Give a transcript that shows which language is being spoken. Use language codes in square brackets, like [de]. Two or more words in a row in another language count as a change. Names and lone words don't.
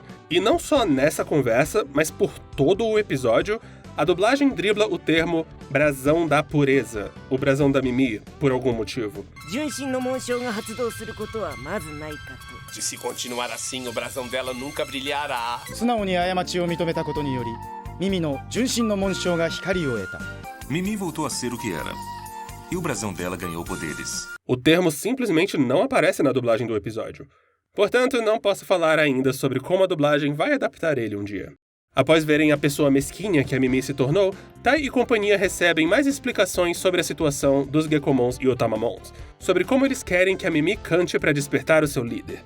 [pt] E não só nessa conversa, mas por todo o episódio, a dublagem dribla o termo brasão da pureza, o brasão da Mimi, por algum motivo. De se continuar assim, o brasão dela nunca brilhará. [ja] 素直に過ちを認めたことにより、ミミの純真の紋章が光を得た。 [pt] Mimi voltou a ser o que era. E o brasão dela ganhou poderes. O termo simplesmente não aparece na dublagem do episódio. Portanto, não posso falar ainda sobre como a dublagem vai adaptar ele um dia. Após verem a pessoa mesquinha que a Mimi se tornou, Tai e companhia recebem mais explicações sobre a situação dos Gekomons e Otamamons, sobre como eles querem que a Mimi cante para despertar o seu líder.